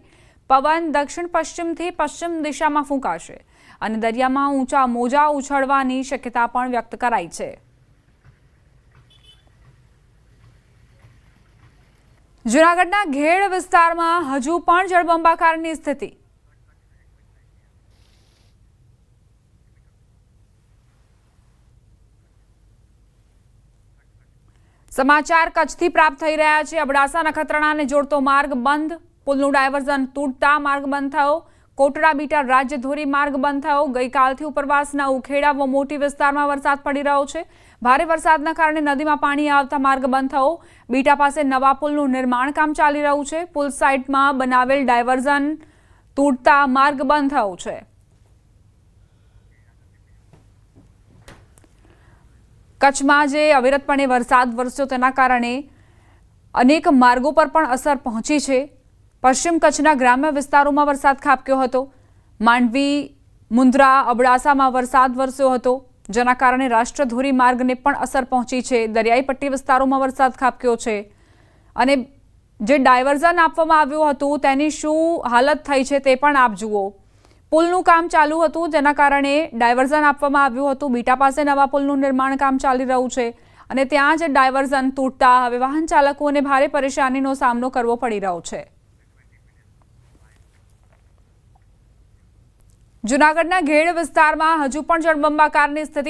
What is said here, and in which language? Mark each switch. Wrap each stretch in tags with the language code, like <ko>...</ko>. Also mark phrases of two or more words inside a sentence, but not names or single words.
<gu>પવન દક્ષિણ પશ્ચિમથી પશ્ચિમ દિશામાં ફૂંકાશે અને દરિયામાં ઊંચા મોજા ઉછળવાની શક્યતા પણ વ્યક્ત કરાઈ છે। જૂનાગઢના ઘેડ વિસ્તારમાં હજુ પણ જળબંબાકારની સ્થિતિ। સમાચાર કચ્છથી પ્રાપ્ત થઈ રહ્યા છે। અબડાસા નખત્રાણાને જોડતો માર્ગ બંધ, પુલનું ડાયવર્ઝન તૂટતા માર્ગ બંધ થયો। કોટડા બીટા રાજ્ય ધોરી માર્ગ બંધ થયો। ગઈકાલથી ઉપરવાસના ઉખેડા વ મોટી વિસ્તારમાં વરસાદ પડી રહ્યો છે। ભારે વરસાદના કારણે નદીમાં પાણી આવતા માર્ગ બંધ થયો। બીટા પાસે નવા પુલનું નિર્માણ કામ ચાલી રહ્યું છે। પુલ સાઇડમાં બનાવેલ ડાયવર્ઝન તૂટતા માર્ગ બંધ થયો છે। કચ્છમાં જે અવિરતપણે વરસાદ વરસ્યો તેના કારણે અનેક માર્ગો પર પણ અસર પહોંચી છે। પશ્ચિમ કચ્છના ગ્રામ્ય વિસ્તારોમાં વરસાદ ખાબક્યો હતો। માંડવી, મુંદ્રા, અબડાસામાં વરસાદ વરસ્યો હતો, જેના કારણે રાષ્ટ્રધોરી માર્ગને પણ અસર પહોંચી છે। દરિયાઈ પટ્ટી વિસ્તારોમાં વરસાદ ખાબક્યો છે અને જે ડાયવર્ઝન આપવામાં આવ્યું હતું તેની શું હાલત થઈ છે તે પણ આપ જુઓ। पुलનું કામ ચાલુ હતું, જેના કારણે ડાયવર્ઝન આપવામાં આવ્યું હતું। બીટા પાસે નવા પુલનું નિર્માણ કામ ચાલી રહ્યું છે અને ત્યાં જ ડાયવર્ઝન તૂટતા હવે વાહન ચાલકોને ભારે પરેશાનીનો સામનો કરવો પડી રહ્યો છે। જૂનાગઢના ઘેડ વિસ્તારમાં હજુ પણ જળબંબાકારની સ્થિતિ।</gu>